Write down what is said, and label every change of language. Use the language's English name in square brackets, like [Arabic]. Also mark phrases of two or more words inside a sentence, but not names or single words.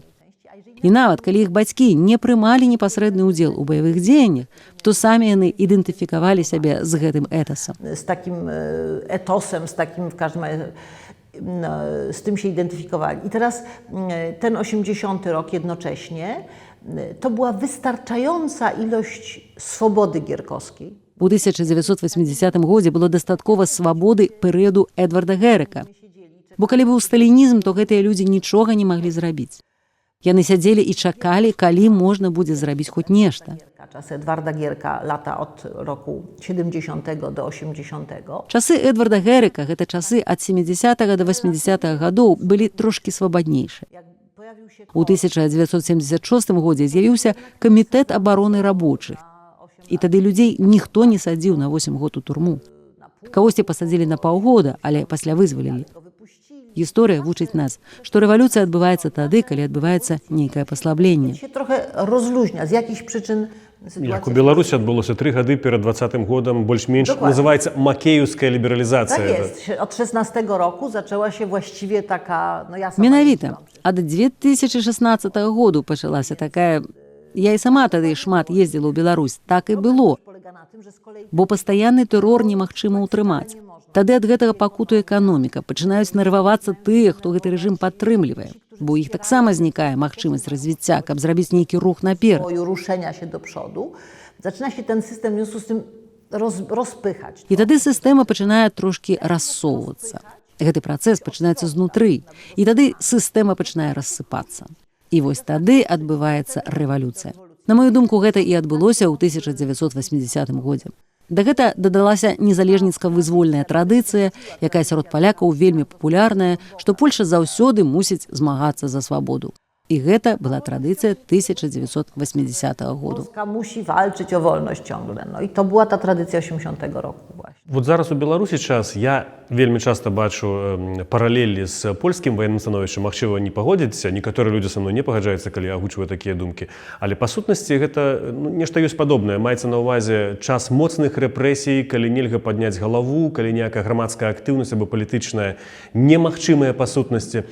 [Belarusian] І нават, калі іх бацькі не прымалі непасрэдны ўдзел у баявых дзеяннях, то самі яны ідэнтыфікавалі сябе з гэтым этасам. [Polish] Z takim etosem, z takim w każdym razie, z tym się identyfikowali. I teraz ten 80 rok jednocześnie to była wystarczająca ilość swobody gierkowskiej. [Belarusian] У 1980 годзе было дастаткова свабоды перыяду Эдварда Герека. Бо калі быў сталінізм, то гэтыя людзі нічога не маглі зрабіць. Яны сядзелі і чакалі, калі можна будзе зрабіць хоць нешта. [Polish] Czas Edwarda Gierka, lata od roku 70 do 80. [Belarusian] Часы Эдварда Герека, гэта часы ад 70 до 80 гадоў, былі трошкі свабаднейшыя. У 1976 годзе з'явіўся камітэт абароны рабочых. І тады людзей ніхто не садзіў на 8 год у турму. Кагосьці пасадзілі на паўгода, але пасля вызвалілі. Гісторыя вучыць нас, што рэвалюцыя адбываецца тады, калі адбываецца нейкае паслабленне. [Polish] Się trochę rozluźnia z jakichś przyczyn. [Belarusian] Як у Беларусі адбылося 3 гады перад 20-м годам, больш-менш называецца макеевская лібералізацыя. [Polish] Tak jest. Od 16 roku zaczęła się właściwie taka, no ja sama [Belarusian] Менавіта, ад 2016 году пачалася такая... Я і сама тады шмат ездзіла ў Беларусь, так і было. [Polish] polega na tym, że z kolei [Belarusian] Бо пастаянны тэрор немагчыма ўтрымаць. Тады ад гэтага пакутуе эканоміка, пачынаюць нервавацца тыя, хто гэты рэжым падтрымлівае. Бо іх таксама знікае магчымасць развіцця, каб зрабіць нейкі рух наперад. [Polish] boju ruszenia się do przodu, zaczyna się ten system w związku z tym rozpychać. [Belarusian] І тады сістэма пачынае трошкі рассоўвацца. Гэты працэс пачынаецца знутры. І тады сістэма пачынае рассыпацца. І вось тады адбываецца рэвалюцыя. На маю думку, гэта і адбылося ў 1980 годзе. Да гэта дадалася незалежніцка-вызвольная традыцыя, якая сярод палякаў вельмі папулярная, што Польша заўсёды мусіць змагацца за свабоду. І гэта была традыцыя 1980 году. [Polish] Polska musi walczyć o wolność ciągle. No i to była ta tradycja 80 roku właśnie. [Belarusian] Вот зараз у Беларусі час я вельмі часта бачу паралелі з польскім ваенным становішчам. Магчыма, не пагодзіцца, некаторыя людзі са мной не пагаджаюцца, калі агучваю такія думкі. Але па сутнасці гэта нешта ёсць падобнае. Маецца на ўвазе час моцных рэпрэсій, калі нельга падняць галаву, калі ніякая грамадская актыўнасць або палітычная немагчымая па сутнасці.